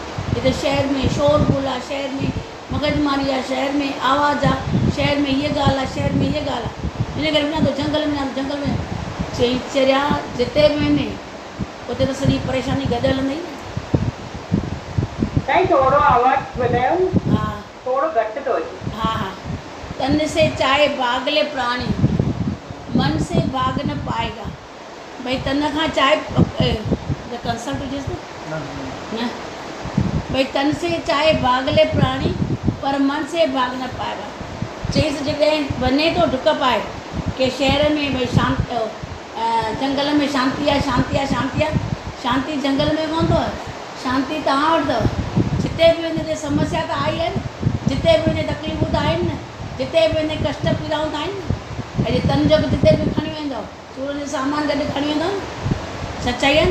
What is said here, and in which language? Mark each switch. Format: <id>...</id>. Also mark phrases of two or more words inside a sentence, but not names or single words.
<sd>हिते शहर में शोर गुल आहे, शहर में मगजमारी आहे, शहर में आवाज़ आहे, शहर में हीअ ॻाल्हि आहे, शहर में हीअ ॻाल्हि आहे, इन करे वञा थो जंगल में, वञा जंगल में। चई चरिया जिते बि वञे उते त सॼी परेशानी गॾु हलंदी। साईं थोरो आवाज़ वधायो। हा थोरो घटि थो अचे। हाँ हाँ।</sd> <hi>तन से चाहे भागले प्राणी, मन से भाग न पाएगा।</hi> <sd>भाई तन खां चाहे कंसल्ट हुजेसि न, भाई</sd> <hi>तन से चाहे भागले प्राणी पर मन से भाग न पाएगा।</hi> <sd>चईसि जॾहिं वञे थो डुक पाए कि शहर में भई शांति, जंगल में शांति आहे, शांति आहे, शांति आहे, शांति जंगल में कोन अथव, शांति तव्हां वटि अथव। जिते बि वञे समस्या त आई आहे न, जिते बि वञे तकलीफ़ूं त आहिनि न, जिते बि वञे कष्ट पीड़ाऊं त आहिनि न। अॼु तन जो बि जिते बि खणी वेंदव सूरनि जो सामान गॾु खणी वेंदव न। सचाई आहे न।</sd>